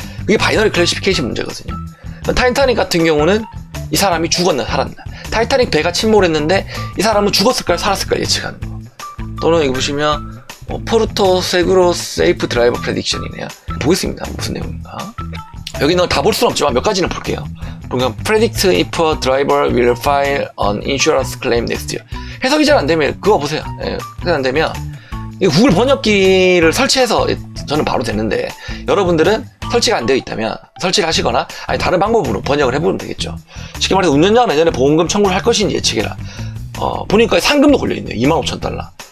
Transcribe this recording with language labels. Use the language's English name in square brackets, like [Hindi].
[Korean] 그게 바이너리 클래시피케이션 문제거든요. 타이타닉 같은 경우는 이 사람이 죽었나 살았나, 타이타닉 배가 침몰했는데 이 사람은 죽었을까요 살았을까요 예측하는 거. 또는 여기 보시면 포르토 세그로 세이프 드라이버 프레딕션이네요. 보겠습니다. 무슨 내용인가. 여기는 다 볼 수는 없지만 몇 가지는 볼게요. 보면 [English] predict if a driver will file an insurance claim next year. [Korean] 해석이 잘 안 되면 그거 보세요. 해석이 안 되면 구글 번역기를 설치해서 저는 바로 되는데, 여러분들은 설치가 안 되어 있다면 설치를 하시거나 다른 방법으로 번역을 해보면 되겠죠. 쉽게 말해서 운전자가 내년에 보험금 청구를 할 것인지 예측해라. 보니까 상금도 걸려있네요. 25,000달러.